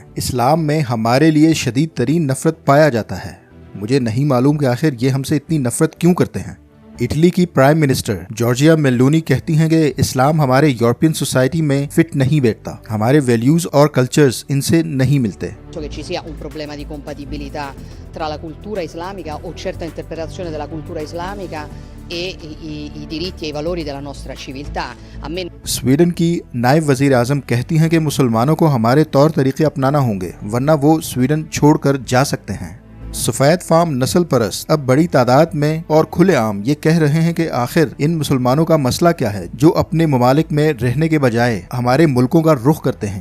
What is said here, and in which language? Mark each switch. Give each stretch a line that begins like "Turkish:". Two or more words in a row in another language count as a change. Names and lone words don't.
Urdu: اسلام میں ہمارے لیے شدید ترین نفرت پایا جاتا ہے. مجھے نہیں معلوم کہ آخر یہ ہم سے اتنی نفرت کیوں کرتے ہیں. اٹلی کی
English: prime minister
Urdu: جارجیا میلونی کہتی ہیں کہ اسلام ہمارے
English: European society
Urdu: میں فٹ نہیں بیٹھتا، ہمارے ویلیوز اور کلچرز ان سے نہیں ملتے.
Italian: Che ci sia un problema di compatibilità tra la cultura islamica o certa interpretazione della cultura islamica e i diritti e i valori della nostra civiltà.
Urdu: سویڈن کی نائب وزیر اعظم کہتی ہیں کہ مسلمانوں کو ہمارے طور طریقے اپنانا ہوں گے ورنہ وہ سویڈن چھوڑ کر جا سکتے ہیں. سفید فارم نسل پرست اب بڑی تعداد میں اور کھلے عام یہ کہہ رہے ہیں کہ آخر ان مسلمانوں کا مسئلہ کیا ہے جو اپنے ممالک میں رہنے کے بجائے ہمارے ملکوں کا رخ کرتے ہیں.